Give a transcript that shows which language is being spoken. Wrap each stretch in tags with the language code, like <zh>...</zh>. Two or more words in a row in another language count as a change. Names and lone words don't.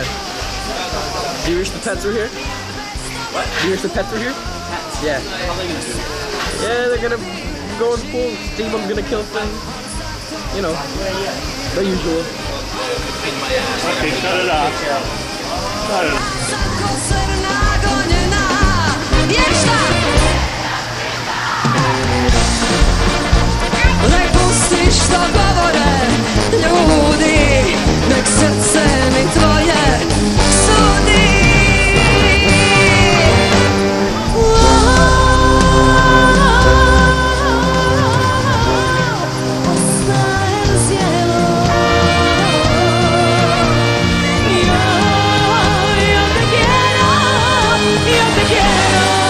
<en>Do you wish the pets were here? What? Do you wish the pets were here? Pets? Yeah. What are they gonna do? Yeah, they're gonna go in full. Steam's gonna kill things. You know, the usual. Okay, shut it off. Shut it off.</en> <bs>Nek pusti što govore ljudi, nek srce mi tvoje sudi. Ostajem sjelo,</bs> <es>yo te quiero, yo te quiero.</es>